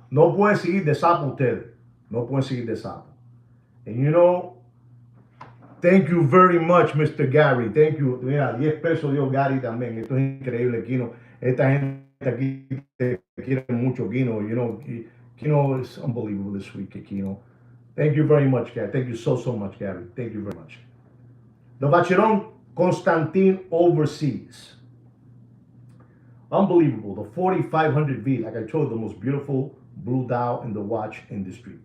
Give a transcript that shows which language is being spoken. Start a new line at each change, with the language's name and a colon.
Spanish: No pueden seguir de sapo ustedes. No pueden seguir de sapo.
English: And you know, thank you very much, Mr. Gary. Thank you.
Spanish: Mira, 10 pesos dio Gary también. Esto es increíble, Kino. Esta gente aquí te quiere mucho, Kino.
English: You know, Kino is unbelievable this week, Kino. Thank you very much, Gary. Thank you so much, Gary. Thank you very much. The Vacheron Constantin Overseas. Unbelievable. The 4500V, like I told you, the most beautiful blue dial in the watch industry.